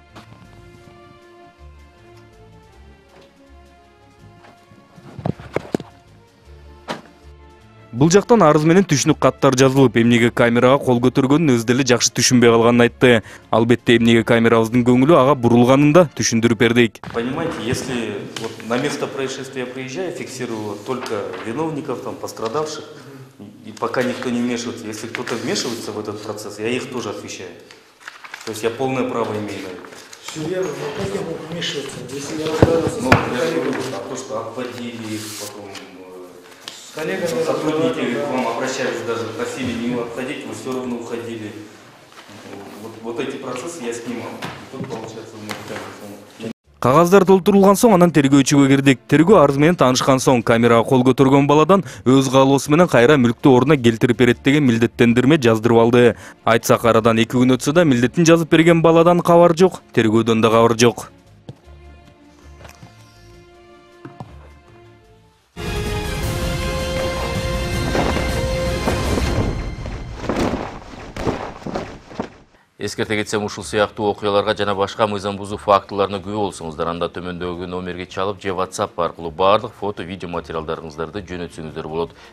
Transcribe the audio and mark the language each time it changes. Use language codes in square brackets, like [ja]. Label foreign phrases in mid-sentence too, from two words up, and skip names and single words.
[ky] Бул жактан арыз менен түшүнүк каттар жазылып, эмнеге камерага кол көтөргөнүн өзү деле жакшы түшүнбөй калганын айтты. Албетте эмнеге камерабыздын көңүлү ага бурулганын да түшүндүрүп бердик. [ru] Понимаете, если вот на место происшествия приезжаю, фиксирую только виновников, там, пострадавших, и пока никто не вмешивается. Если кто-то вмешивается в этот процесс, я их тоже освещаю. То есть я полное право имею на это. Все верно, но как я мог вмешиваться, если я разговаривал Ну, я говорю, то, что обводили их, потом сотрудники к вам обращались, даже просили не отходить, вы все равно уходили. Вот эти процессы я снимал. И тут получается мы [ky] Кагаздар толтурулган соң анан тергөөчүгө кирдик. Тергөө арыз менен таанышкан соң камерага кол көтөргөн баладан өз каалоосу менен кайра мүлктү ордуна келтирип берет деген милдеттендирме жаздырып алды. Айтсак арадан 2 күн өтсө да милдетин жазып берген баладан кабар жок, тергөөдөн да кабар жок. Эскерте кетсем, ушул сыяктуу окуяларга жана башка мыйзам бузуу фактыларына күбө болсоңуздар, анда төмөндөгү номерге чалып же WhatsApp аркылуу бардык фото, видео материалдарыңыздарды жөнөтсөңүздөр болот.